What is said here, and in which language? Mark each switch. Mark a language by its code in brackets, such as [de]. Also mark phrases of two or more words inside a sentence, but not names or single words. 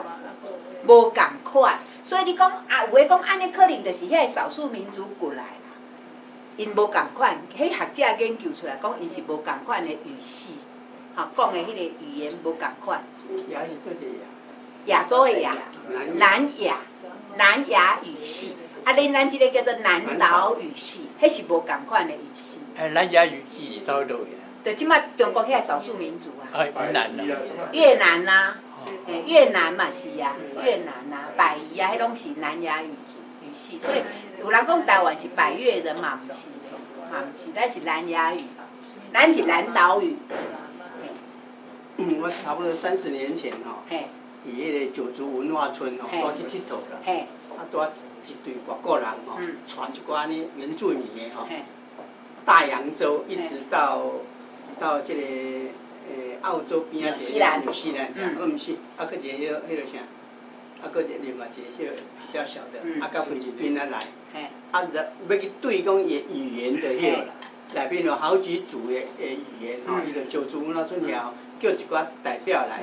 [nan] 无共款，所以你讲有诶讲安尼可能就是遐个少数民族过来啦，因无共款，迄学者研究出来讲，因是无共款的语系，讲的迄个语言无共款。亚是做一个亚洲的亚，南亚语系，咱即个叫做南岛语系，迄是无共款的语系。南亚语系走倒去啊？就即摆中国遐少数民族啊。越南啊。越南啊。越南嘛是啊，越南啊、百夷啊，迄拢是南亚语族。是，所以有人讲台湾是百越人嘛，毋是，咱是南亚语，咱是南岛语。我差不多30年前吼，伫迄个九族文化村吼，多去佚佗啦。多一队外国人吼，带一寡呢原住民的吼，大洋洲一直到这个澳洲边啊，纽西兰，毋是，啊，搁一个迄个啥，啊，搁另外一个比较小的，啊，到菲律宾来，啊，要去对讲伊语言的迄个啦，内面有好几组的语言吼，伊就九族文化村遐吼，叫一寡代表来。